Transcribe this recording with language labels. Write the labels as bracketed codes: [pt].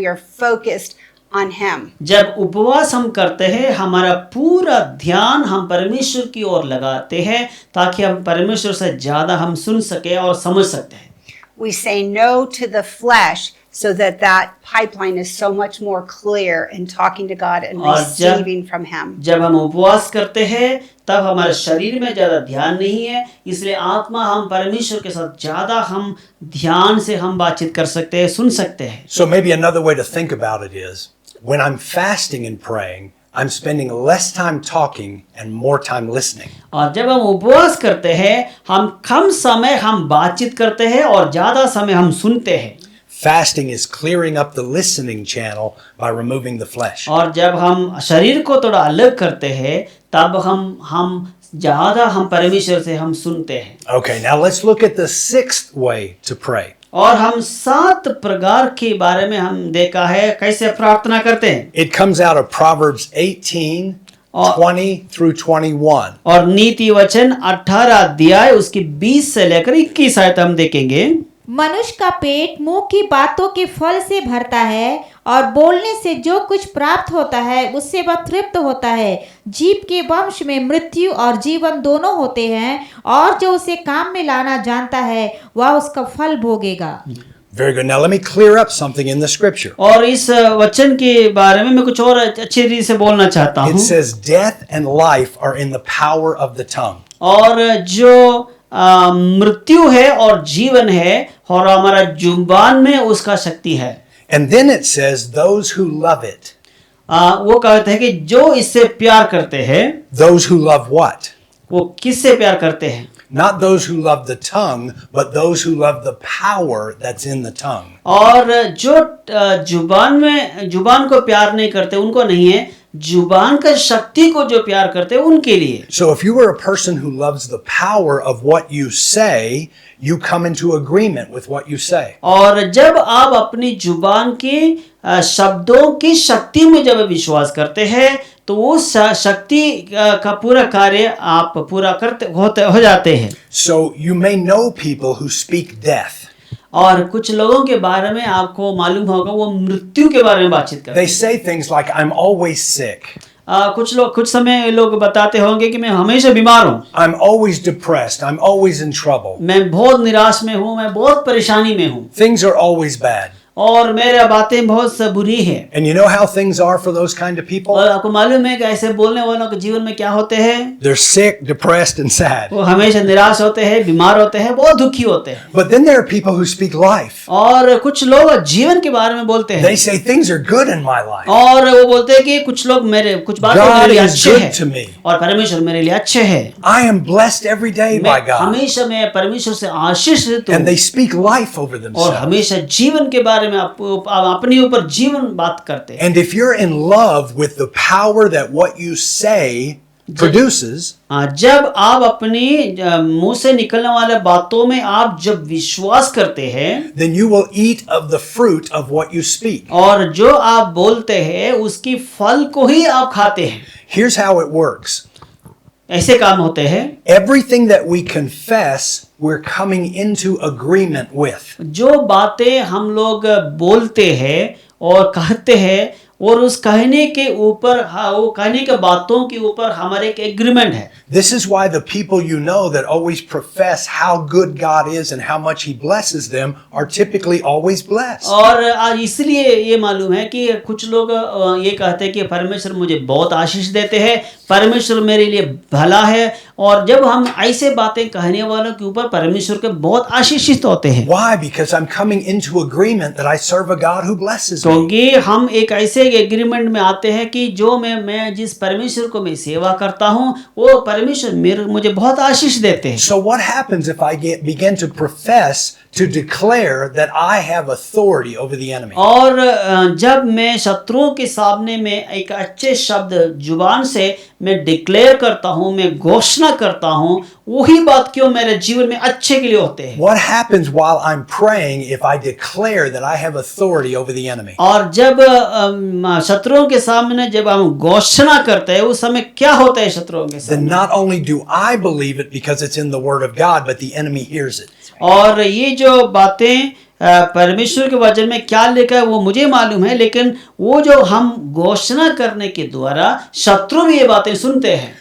[en] We are focused on Him. [hi] जब उपवास हम करते हैं हमारा पूरा ध्यान हम परमेश्वर की ओर लगाते हैं ताकि हम परमेश्वर से ज्यादा हम सुन सके और समझ सकते हैं। [en] We say no to the flesh so that that pipeline is so much more clear in talking to God and [hi] और [en] receiving from Him. [hi] जब हम उपवास करते हैं तब हमारे शरीर में ज्यादा ध्यान नहीं है, इसलिए आत्मा हम परमेश्वर के साथ ज्यादा हम ध्यान से हम बातचीत कर सकते हैं, सुन सकते हैं। [en] So maybe another way to think about it is, when I'm fasting and praying, I'm spending less time talking and more time listening. [hi] और जब हम उपवास करते हैं हम कम समय हम बातचीत करते हैं और ज्यादा समय हम सुनते हैं। [en] Fasting is clearing up the listening channel by removing the flesh. [hi] और जब हम शरीर को थोड़ा अलग करते हैं तब हम ज्यादा हम परमेश्वर से हम सुनते हैं। [en] Okay, now let's look at the sixth way to pray. [hi] और हम 7 प्रकार के बारे में हम देखा है कैसे प्रार्थना करते हैं। [en] It comes out of Proverbs 18, [hi] और- [en] 20 through 21. [hi] और नीति वचन 18 अध्याय उसकी 20 से लेकर 21 आयत हम देखेंगे। मनुष्य का पेट मुंह की बातों के फल से भरता है और बोलने से जो कुछ प्राप्त होता है उससे वह तृप्त होता है। जीव के वंश में मृत्यु और जीवन दोनों होते हैं और जो उसे काम में लाना जानता है वह उसका फल भोगेगा। [en] Very good. Now let me clear up something in the scripture. [hi] और इस वचन के बारे में मैं कुछ और अच्छी रीति से बोलना चाहता [en] It [hi] हूँ। [en] says death and life are in the power of the tongue. [hi] और जो मृत्यु है और जीवन है और हमारा जुबान में उसका शक्ति है। [en] And then it says those who love it. [hi] वो कहते हैं कि जो इससे प्यार करते हैं। [en] Those who love what? [hi] वो किससे प्यार करते हैं? [en] Not those who love the tongue, but those who love the power that's in the tongue. [hi] और जो जुबान को प्यार नहीं करते उनको नहीं है, जुबान का शक्ति को जो प्यार करते हैं उनके लिए। [en] So if you are a person who loves the power of what you say, you come into agreement with what you say. [hi] और जब आप अपनी जुबान के शब्दों की शक्ति में जब विश्वास करते हैं तो वो शक्ति का पूरा कार्य आप पूरा हो जाते हैं। [en] So you may know people who speak death. [hi] और कुछ लोगों के बारे में आपको मालूम होगा वो मृत्यु के बारे में बातचीत करते [en] They say things like, I'm always sick. [hi] कुछ समय लोग बताते होंगे कि मैं हमेशा बीमार हूँ, [en] I'm always depressed. I'm always in trouble. [hi] मैं बहुत निराश में हूँ, मैं बहुत परेशानी में हूँ [en] Things are always bad. [hi] और मेरे बातें बहुत बुरी हैं। [en] And you know how things are for those kind of people? [hi] और आपको मालूम है कि ऐसे बोलने वालों के जीवन में क्या होते हैं? [en] They're sick, depressed, and sad. [hi] वो हमेशा निराश होते हैं, बीमार होते हैं, बहुत दुखी होते हैं। [en] But then there are people who speak life. [hi] और कुछ लोग जीवन के बारे में बोलते हैं [en] They say things are good in my life. [hi] और वो बोलते हैं कि कुछ लोग कुछ बातें [en] God [hi] मेरे लिए [en] is [hi] अच्छे [en] good [hi] हैं [en] to me. [hi] और परमेश्वर मेरे लिए अच्छे हैं। [en] I am blessed every day by God. [hi] हमेशा मैं परमेश्वर से आशीषित [en] And they [hi] हूँ [en] speak life over [hi] और [en] themselves. [hi] हमेशा जीवन के बारे में अपने ऊपर जीवन बात करते हैं। [en] And if you're in love with the power that what you say produces, [hi] जब आप अपनी मुंह से निकलने वाले बातों में आप जब विश्वास करते हैं [en] then you will eat of the fruit of what you speak. [hi] और जो आप बोलते हैं उसकी फल को ही आप खाते हैं। [en] Here's how it works. [hi] ऐसे काम होते हैं। [en] Everything that we confess, we're coming into agreement with. [hi] जो बातें हम लोग बोलते हैं और कहते हैं और उस कहने के ऊपर वो कहने के बातों के ऊपर हमारे एक एग्रीमेंट है। [en] This is why the people you know that always profess how good God is and how much He blesses them are typically always blessed. [hi] और आज इसलिए ये मालूम है कि कुछ लोग ये कहते हैं कि परमेश्वर मुझे बहुत आशीष देते हैं, परमेश्वर मेरे लिए भला है, और जब हम ऐसे बातें कहने वालों के ऊपर परमेश्वर के बहुत आशीषित होते हैं। [en] Why? Because I'm coming into agreement that I serve a God who blesses me. [hi] क्योंकि हम एक ऐसे एग्रीमेंट में आते हैं कि जो मैं जिस परमेश्वर को मैं सेवा करता हूँ वो परमेश्वर मुझे बहुत आशीष देते हैं। [en] So what happens if I begin to profess to declare that I have authority over the enemy? [hi] और जब मैं शत्रुओं के सामने में एक अच्छे शब्द जुबान से मैं डिक्लेयर करता हूँ, मैं घोषणा करता हूँ, वही बात क्यों मेरे जीवन में अच्छे के लिए होते हैं। [en] What happens while I'm praying if I declare that I have authority over the enemy? [hi] और जब शत्रुओं के सामने जब हम घोषणा करते हैं उस समय क्या होता है शत्रुओं के [en] Then [hi] सामने? [en] not only do I believe it because it's in the Word of God, but the enemy hears it. [hi] और ये जो बातें परमेश्वर के वचन में क्या लिखा है वो मुझे मालूम है, लेकिन वो जो हम घोषणा करने के द्वारा शत्रु भी ये बातें सुनते हैं।